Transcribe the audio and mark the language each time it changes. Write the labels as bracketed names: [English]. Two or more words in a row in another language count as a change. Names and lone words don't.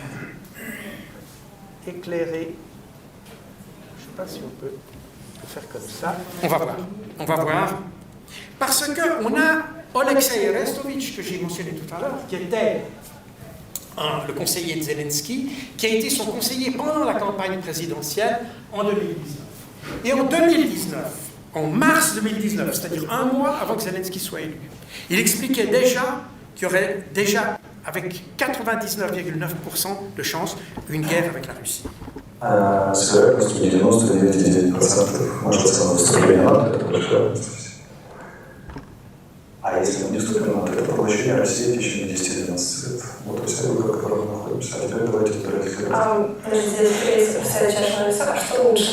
[French] éclairer, je ne sais pas si on peut faire comme ça, on va voir, parce qu'on a Oleksiy Arestovitch, que j'ai mentionné tout à l'heure, qui était le conseiller de Zelensky, qui a été son conseiller pendant la campagne présidentielle en 2019. Et en 2019, en mars 2019, c'est-à-dire un mois avant que Zelensky soit élu, il expliquait déjà qu'il y aurait déjà, avec 99,9% de chances, une guerre avec la Russie. [Russian] С вероятностью 99,9% может самое вступление НАТО, это большая вероятность. А если мы не вступим в НАТО, это поглощение России в течение 10-12 лет. Вот вся выгода, в которой мы находимся. А теперь давайте выбирать. А что лучше?